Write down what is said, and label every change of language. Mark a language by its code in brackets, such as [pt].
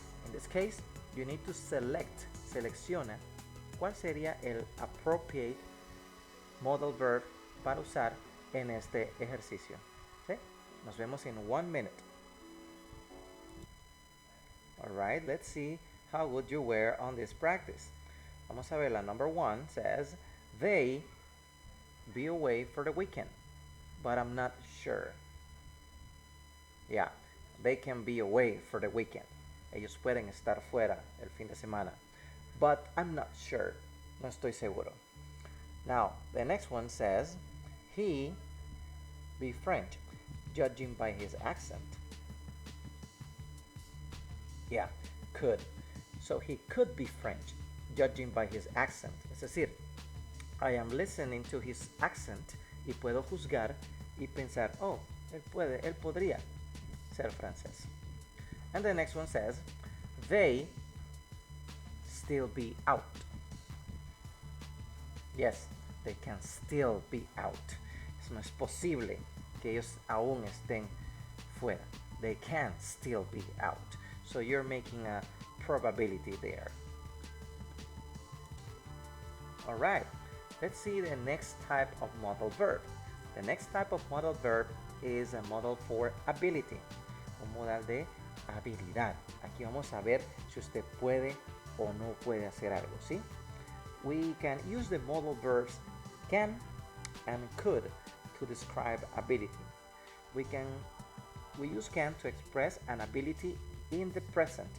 [en] In this case, you need to [es] selecciona cuál sería el [en] appropriate modal verb [es] para usar en este ejercicio. ¿Sí? Nos vemos en 1 minute. [en] Alright, let's see how good you were on this practice. [es] Vamos a ver, la [en] number one says, they be away for the weekend, but I'm not sure. Yeah, they can be away for the weekend. [es] Ellos pueden estar fuera el fin de semana. [en] But I'm not sure. [es] No estoy seguro. [en] Now, the next one says, he be French, judging by his accent. Yeah, could. So he could be French, judging by his accent. [es] Es decir, [en] I am listening to his accent [es] y puedo juzgar y pensar, oh, él podría ser francés. [en] And the next one says, they still be out. Yes, they can still be out. [es] Eso no es posible que ellos aún estén fuera. [en] They can still be out. So you're making a probability there. All right, let's see the next type of modal verb. The next type of modal verb is a modal for ability, [es] un modal de habilidad. Aquí vamos a ver si usted puede o no puede hacer algo, ¿sí? [en] We can use the modal verbs can and could to describe ability. We use can to express an ability in the present.